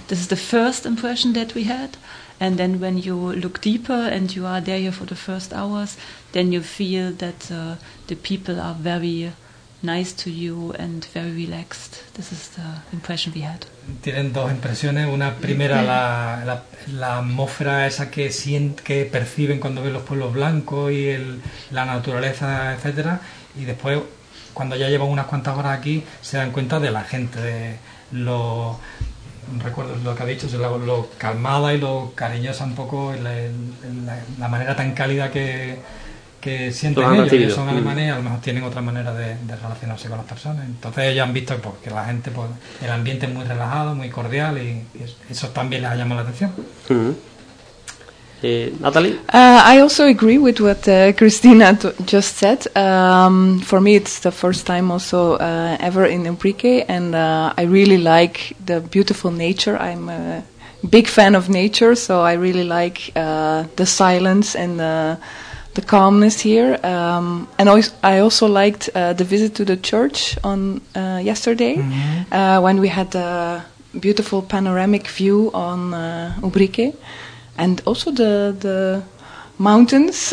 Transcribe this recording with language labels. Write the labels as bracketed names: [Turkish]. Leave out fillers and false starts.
[English] This is the first impression that we had. And then when you look deeper and you are there here for the first hours, then you feel that the people are very nice to you and very relaxed. This is the impression we had. [Spanish] Tienen dos impresiones. Una primera, la atmósfera esa que perciben cuando ven los pueblos blancos y la naturaleza, etcétera. Y después, cuando ya llevan unas cuantas horas aquí, se dan cuenta de la gente, de lo, recuerdo lo que ha dicho, lo calmada y lo cariñosa un poco, la manera tan cálida que sienten ellos, que son alemanes, a lo mejor tienen otra manera de relacionarse con las personas. Entonces ellos han visto que la gente, pues, el ambiente es muy relajado, muy cordial, y eso también les ha llamado la atención. [English] Natalie? I also agree with what Cristina just said. For me, it's the first time also ever in Ubrique, and I really like the beautiful nature. I'm a big fan of nature, so I really like the silence and the calmness here, and I also liked the visit to the church on yesterday, mm-hmm, when we had a beautiful panoramic view on Ubrique, and also the mountains.